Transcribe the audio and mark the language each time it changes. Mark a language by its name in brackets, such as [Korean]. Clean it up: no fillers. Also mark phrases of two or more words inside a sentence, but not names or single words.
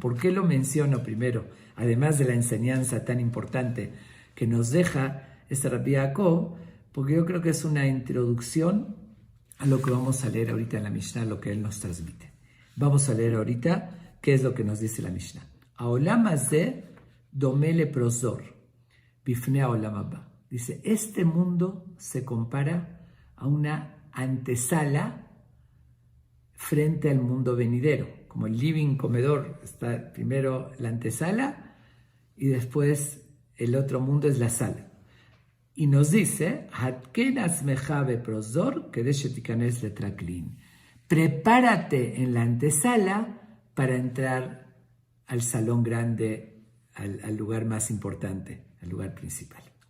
[Spanish] ¿Por qué lo menciono primero? Además de la enseñanza tan importante que nos deja este Rabbi Yaakov, porque yo creo que es una introducción a lo que vamos a leer ahorita en la Mishnah, lo que él nos transmite. Vamos a leer ahorita qué es lo que nos dice la Mishnah. [Hebrew] Haolam hazeh domele prosor, bifnei haolam haba. [Spanish] Dice, este mundo se compara a una antesala frente al mundo venidero. Como el living, comedor, está primero la antesala y después el otro mundo es la sala. Y nos dice, prepárate en la antesala para entrar al salón grande, al lugar más importante, al lugar principal.